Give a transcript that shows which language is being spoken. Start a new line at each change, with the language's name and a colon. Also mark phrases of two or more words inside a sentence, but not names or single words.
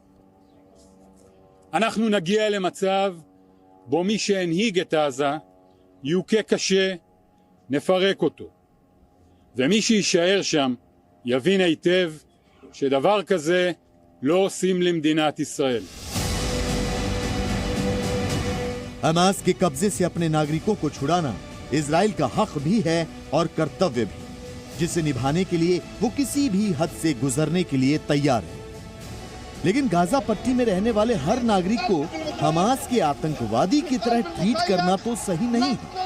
Hebrew: אנחנו נגיע למצב בו מי שהנהיג את עזה יוכה קשה, נפרק אותו. ומי שישאר שם יבין היטב שדבר כזה לא עושים למדינת ישראל.
Hindi: हमास के कब्जे से अपने नागरिकों को छुड़ाना इजराइल का हक भी है और कर्तव्य भी, जिसे निभाने के लिए वो किसी भी हद से गुजरने के लिए तैयार है। लेकिन गाजा पट्टी में रहने वाले हर नागरिक को हमास के आतंकवादी की तरह ट्रीट करना तो सही नहीं है।